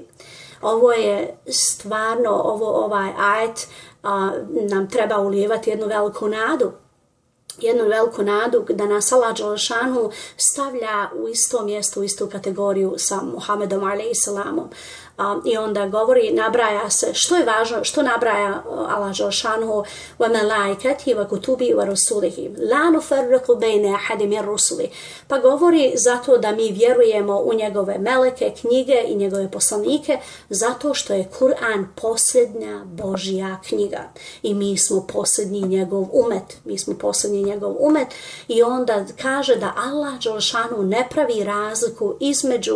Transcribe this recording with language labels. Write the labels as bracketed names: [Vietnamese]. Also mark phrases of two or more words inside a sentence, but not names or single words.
[Bosnian] Ovo je stvarno, ovaj ajet nam treba ulijevati jednu veliku nadu da nas Allah dželešanu stavlja u isto mjesto, u istu kategoriju sa Muhammedom alejhisselamom. I onda govori, nabraja se, što je važno, što nabraja Allah dželešanu [Arabic] وملائكته وكتبه ورسله لا نفرق بين أحد من رسله. [Bosnian] Pa govori zato da mi vjerujemo u njegove meleke, knjige i njegove poslanike, zato što je Kur'an posljednja Božja knjiga i mi smo posljednji njegov umet. I onda kaže da Allah dželešanu ne pravi razliku između